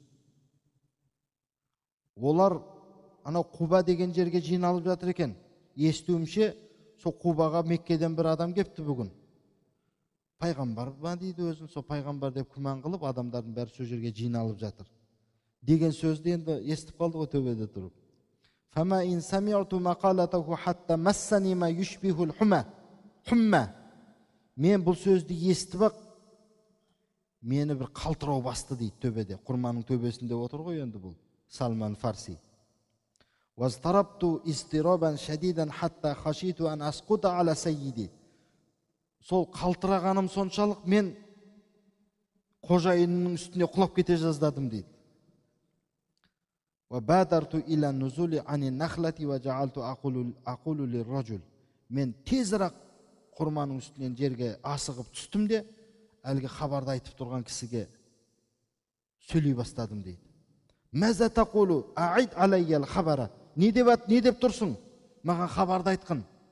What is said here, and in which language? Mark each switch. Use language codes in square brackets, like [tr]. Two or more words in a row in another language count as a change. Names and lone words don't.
[kk] Олар анау Құба деген жерге жиналып жатыр екен. Естуімше, сол Құбаға Меккеден бір адам кепті бүгін. Пайғамбар ба дейді өзін, сол пайғамбар деп күмән қылып, адамдардың бәрі сол жерге жиналып жатыр. Деген сөзді енді естіп қалды ғой төбеде тұрып. [ar] فما إن سمعت مقالته حتى مسني ما يشبه الحمى. [kk] Мен бұл сөзді естіп ақ мені бір қалтырау басты дейді төбеде. Құрманың төбесінде отыр ғой енді бұл Салман Фарси. [ar] واضطربت اضطرابا شديدا حتى خشيت أن أسقط على سيدي. [kk] Сол қалтырағаным соншалық мен қожайынның үстіне құлап кете жаздадым дейді. [ar] وبادرت إلى النزول عن النخلة وجعلت أقول للرجل. [kk] Мен тезірек құрманың үстінен жерге асығып түстім де, әлгі хабарды айтып тұрған кісіге сөйлей бастадым дейді. [ar] ماذا تقول أعد علي الخبر. [kk] Не деп тұрсың? Маған хабарды айтқын.